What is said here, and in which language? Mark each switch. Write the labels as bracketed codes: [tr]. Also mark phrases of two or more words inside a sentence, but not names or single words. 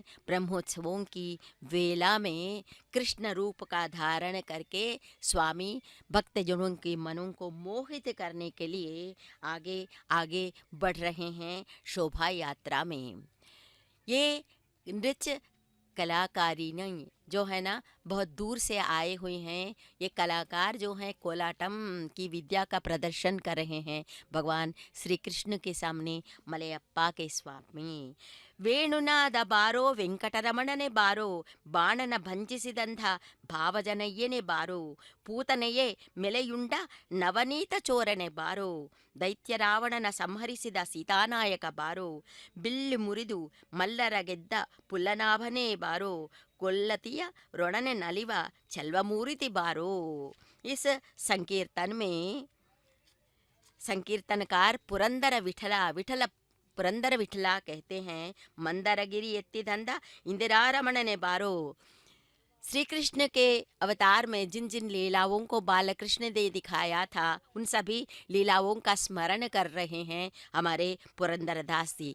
[hi] ब्रह्मोत्सवों की वेला में कृष्ण रूप का धारण करके स्वामी भक्तजनों के मनों को मोहित करने के लिए आगे आगे बढ़ रहे हैं शोभा यात्रा में। ये नृत्य कलाकारी नहीं जो है ना, बहुत दूर से आए हुए हैं। ये कलाकार जो हैं कोलाटम की विद्या का प्रदर्शन कर रहे हैं भगवान श्री कृष्ण के सामने मलयप्पा के स्वामी। [kn] ವೇಣುನಾದ ಬಾರೋ ವೆಂಕಟರಮಣನೆ ಬಾರೋ, ಬಾಣನ ಭಂಜಿಸಿದಂಥ ಭಾವಜನಯ್ಯನೆ ಬಾರೋ, ಪೂತನೆಯೇ ಮೆಲೆಯುಂಡ ನವನೀತ ಚೋರನೆ ಬಾರೋ, ದೈತ್ಯ ರಾವಣನ ಸಂಹರಿಸಿದ ಸೀತಾನಾಯಕ ಬಾರೋ, ಬಿಲ್ಲು ಮುರಿದು ಮಲ್ಲರ ಗೆದ್ದ ಪುಲ್ಲನಾಭನೇ ಬಾರೋ, ಕೊಲ್ಲತಿಯ ರೊಣನೆ ನಲಿವ ಚಲ್ವಮೂರಿತಿ ಬಾರೋ। [hi] इस संकीर्तन में संकीर्तनकार पुरंदर विठला पुरंदर विठला कहते हैं, [kn] ಮಂದರಗಿರಿ ಎತ್ತಿದಂಥ ಇಂದಿರಾರಮಣನೆ ಬಾರೋ। [hi] श्री कृष्ण के अवतार में जिन जिन लीलाओं को बालकृष्ण ने दिखाया था उन सभी लीलाओं का स्मरण कर रहे हैं हमारे पुरंदरदास जी।